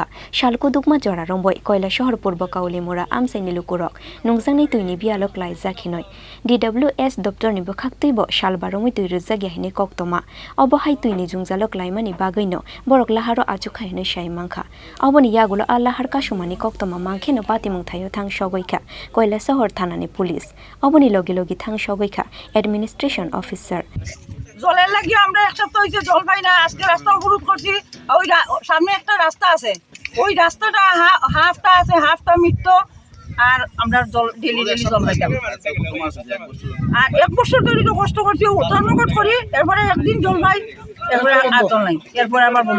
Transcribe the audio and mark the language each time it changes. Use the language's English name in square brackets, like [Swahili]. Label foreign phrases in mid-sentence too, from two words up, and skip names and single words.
[Kok Borok] Shalkudukma jora romboi Koila Shahar Purba Kaulimura Amchaini Lukurok Nwngjaknai tuini bialo klaijakhinoi DWS Dr ni bokhaktui bo Shalbaromui tui rujagya hine koktoma Obo hai tuini jungjalo klaimani bagino borok laharo achukha hine saimangkha Oboni yagulo Lahar kasumani koktoma mangkheno patimung thayo thang sogoikha Koila Shahar thanani police Oboni logi thang sogoikha [English] administration officer [Bangla] জলের লাগি আমরা এক সপ্তাহ হইছে জল পাই না আজকে রাস্তা অবরোধ করছি ওই সামনে একটা রাস্তা আছে ওই রাস্তাটা হাফটা আছে হাফটা মিটত আর আমরা জল ডেলি জল পাইতাম আর এক বছর ধরে তো কষ্ট করছি ধর্মঘট করি এরপরে একদিন জল পাই এরপরে আর জল নাই এরপরে আবার বন্ধ